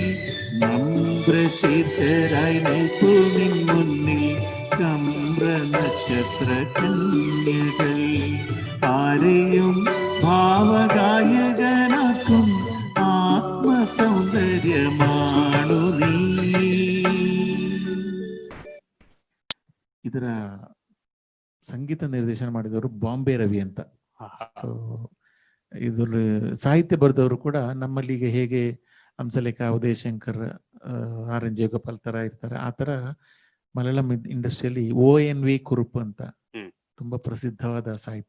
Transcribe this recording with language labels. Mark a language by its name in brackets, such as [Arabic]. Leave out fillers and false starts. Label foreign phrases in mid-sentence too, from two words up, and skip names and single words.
[Malayalam] നമ്രശീർഷരായി നിൽപ്പുനിൻ മുന്നിൽ ചന്ദ്ര നക്ഷത്ര കന്യകൾ ആരെയും ഭാവഗായകനാക്കും ആത്മസൗന്ദര്യമാണു നീ. [Kannada] ಇದರ ಸಂಗೀತ ನಿರ್ದೇಶನ ಮಾಡಿದವರು ಬಾಂಬೆ ರವಿ ಅಂತ. ಸೊ ಇದ್ರ ಸಾಹಿತ್ಯ ಬರೆದವರು ಕೂಡ ನಮ್ಮಲ್ಲಿಗೆ ಹೇಗೆ ಹಂಸಲೇಖ, ಉದಯ ಶಂಕರ್, ಆರ್ ಎನ್ ಜಯಗೋಪಾಲ್ ತರ ಇರ್ತಾರೆ, ಆ ತರ ಮಲಯಾಳಂ ಇಂಡಸ್ಟ್ರಿಯಲ್ಲಿ ONV ಕುರುಪ್ ಅಂತ ತುಂಬಾ ಪ್ರಸಿದ್ಧವಾದ ಸಾಹಿತಿ.